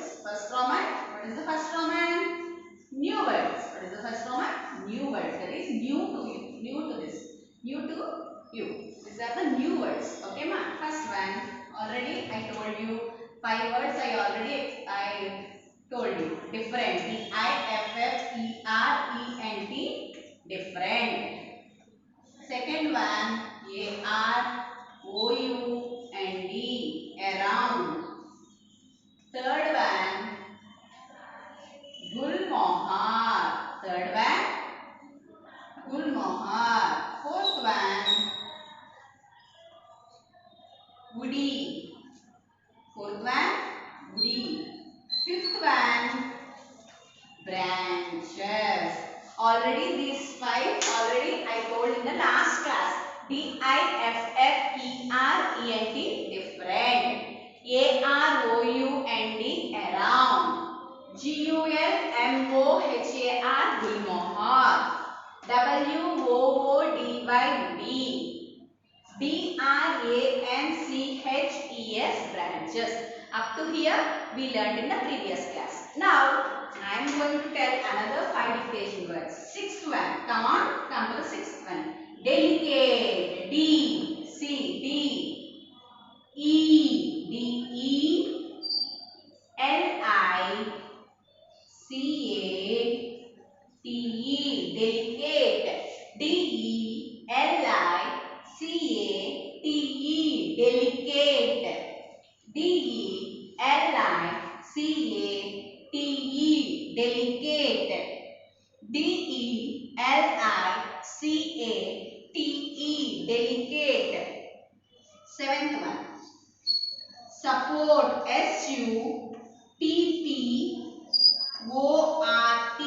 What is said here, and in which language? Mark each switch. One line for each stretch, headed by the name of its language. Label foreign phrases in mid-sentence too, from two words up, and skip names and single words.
English: First Roman, what is the first Roman? New words. What is the first Roman? New words. That is new to you, new to this, new to you. These are the new words. Okay ma? First one, already I told you 5 words. I told you. Different. D-I-F-F-E-R-E-N-T. Different. Second one, A-R-O-U-N-D. Around. Third one, Gulmohar. Third one, Gulmohar. Fourth one, Woody. Fourth one, Woody. Fifth one, branches. Already these 5 already I told in the last class. D-I-F-F-E-R-E-N-T. Different. A-R-O-U-N-D. Around. G-U-L-M-O-H-A-R. Gulmohar. W-O-O-D-Y. Woody. B-R-A-N-C-H-E-S. Branches. Up to here we learned in the previous class. Now I am going to tell another 5 dictation words. Sixth one. Come on, come to the sixth one. Delicate. D. C. D. E. D. E. L. I. C. A. T. E. Delicate. D. E. L. I. C. A. T. E. Delicate. D. E. L. I. C. A. T. E. Delicate. D. E. L. I. C. A. T. E. Delicate. Seventh one. Support. S. U. P. P. O. R.